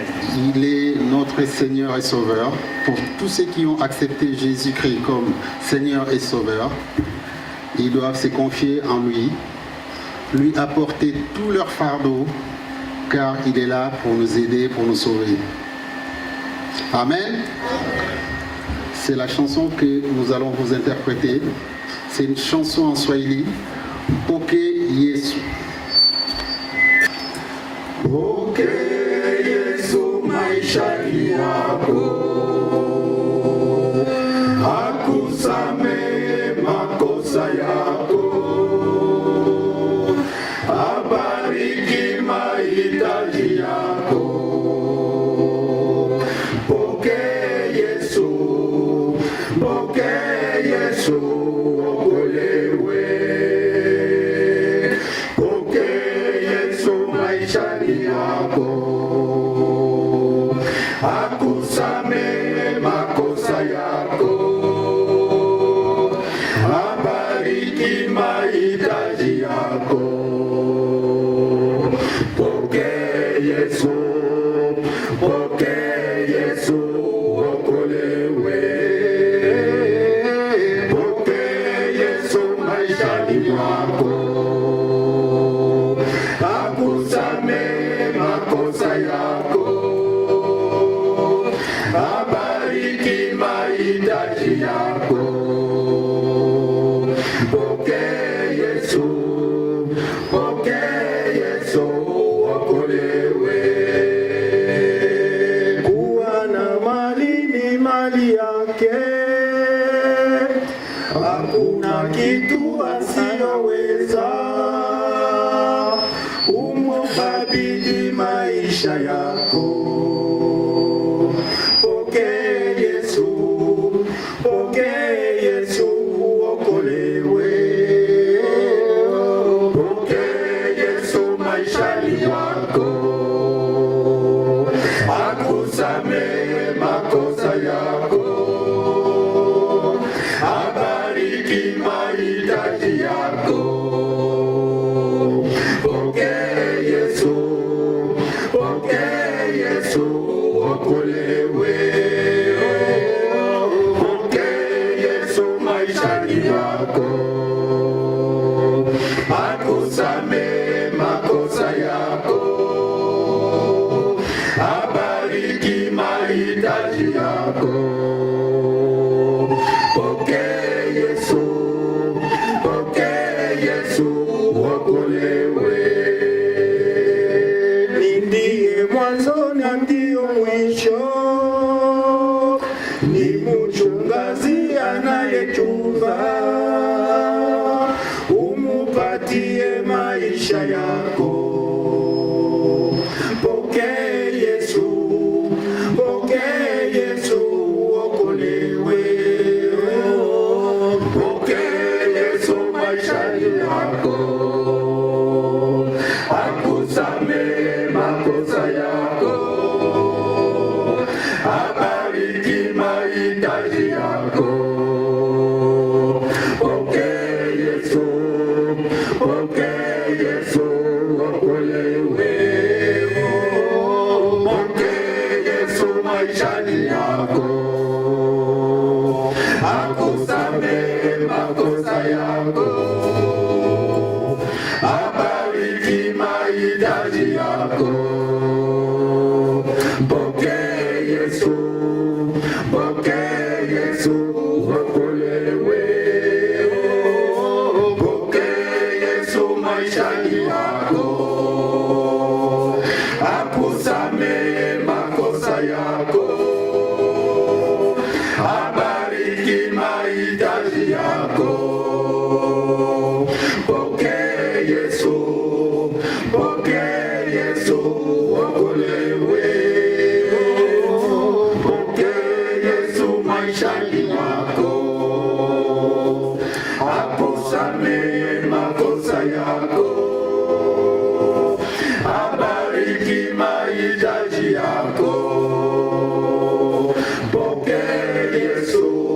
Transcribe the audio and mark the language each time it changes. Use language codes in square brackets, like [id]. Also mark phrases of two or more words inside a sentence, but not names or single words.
[fr] Il est notre Seigneur et Sauveur. Pour tous ceux qui ont accepté Jésus-Christ comme Seigneur et Sauveur, ils doivent se confier en lui apporter tout leur fardeau, car il est là pour nous aider, pour nous sauver. Amen. C'est la chanson que nous allons vous interpréter. C'est une chanson en Swahili. [sw] Poke Yesu. Poke Yesu maishani mwako, akusamehe makosa yako, abariki mahitaji yako. Poke Yesu, poke Yesu, okolewe. Poke Yesu maishani yako, akusamehe makosa yako, abariki mahitaji yako. Poke Yesu, poke Yesu, okolewe. Poke Yesu maishani mwako, akusamehe makosa yako, abariki mahitaji yako. Poke Yesu, poke Yesu, okolewe. Kuwa na mali ni mali yake, hakuna kitu asiyoweza. Umukabidhi maisha yako. Poke Yesu, poke Yesu, okolewe. Poke Yesu maishani mwako, akusamehe makosa yako, abariki mahitaji yako. Poke Yesu, poke Yesu, okolewe. Poke Yesu maishani mwako, akusamehe makosa yako, abariki mahitaji yako. Poke Yesu, poke Yesu, okolewe. Ndiye mwanzo na ndio mwisho, ni mchungaji anayetunza, umupatie maisha yako. Poke Yesu, poke Yesu, okolewe. Poke Yesu maishani mwako, akusamehe makosa yako, abariki mahitaji yako. Poke Yesu, poke Yesu, okolewe. Poke Yesu maishani yako, akusamehe makosa yako, abariki mahitaji yako. Poke Yesu, poke Yesu, okolewe. Poke Yesu maishani yako, akusamehe makosa yako, abariki mahitaji yako. Poke Yesu, poke Yesu, okolewe. Poke Yesu maishani mwako, akusamehe makosa yako, abariki mahitaji yako. Poke Yesu,